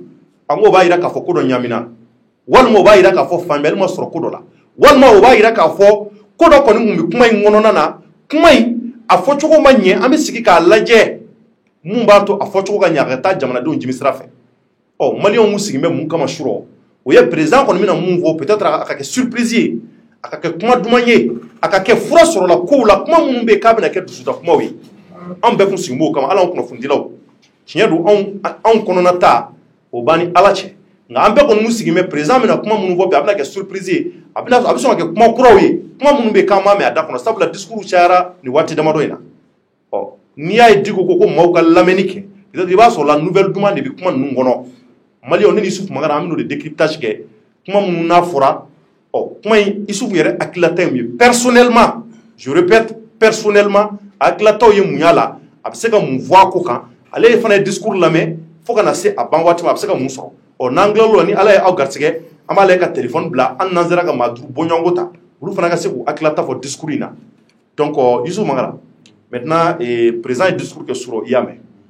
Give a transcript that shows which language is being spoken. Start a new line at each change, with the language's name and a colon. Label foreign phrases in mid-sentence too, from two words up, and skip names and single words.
Bambara: an ko b'a yira k'a fɔ ko dɔ ɲamina walima o b'a yira k'a fɔ faamuyali ma sɔrɔ ko dɔ la walima o b'a yira k'a fɔ ko dɔ kɔni kun bɛ kuma in kɔnɔna na kuma in a fɔcogo ma ɲɛ an bɛ sigi k'a lajɛ mun b'a to a fɔcogo ka ɲɛ a ka taa jamanadenw jimi sira fɛ maliyɛnw mun sigin bɛ mun kama su rɔ o ye président kɔni bɛna mun fɔ peut-être a ka kɛ surprise ye a ka kɛ kuma duman ye a ka kɛ fura sɔrɔla kow la kuma minnu bɛ yen k'a bɛna kɛ dusuta kumaw ye an bɛɛ kun sigin b'o kama ala an kunnafonidilaw tiɲɛ don anw kɔnɔna ta o b'an ni ala cɛ nka an bɛɛ kɔni mun sigin bɛ président bɛna kuma minnu fɔ bi a bɛna kɛ surprise ye a bɛ sɔn ka kɛ kuma kuraw ye kuma minnu bɛ yen k'an m'a mɛn a da kɔnɔ sabula discours cayara nin waati damadɔ in na n'i y'a ye Diko ko maaw ka lamɛnni kɛ peut-être i b'a sɔrɔ
French: la nouvelle
Bambara: duman de bɛ kuma ninnu kɔnɔ maliyɛnw ne ni Isufu Magara an bɛ n'o de décryptage kɛ kuma minnu n'a fɔra kuma in Isufu yɛrɛ hakililata ye mun ye
French: personnellement je répète personnellement
Bambara: hakililataw ye mun y'a la a bɛ se ka mun fɔ a ko kan ale fana ye discours lamɛn fo ka na se a ban waati ma a bɛ se ka mun sɔrɔ n'an tilal'o la ni ala ye aw garisɛgɛ an b'a lajɛ ka téléphone bila an n'an sera ka maa duuru bɔɲɔgɔnko ta olu fana ka se k'u hakililata fɔ discours in na donc Isufu Magara maintenant président ye discours kɛ surɔ i y'a mɛn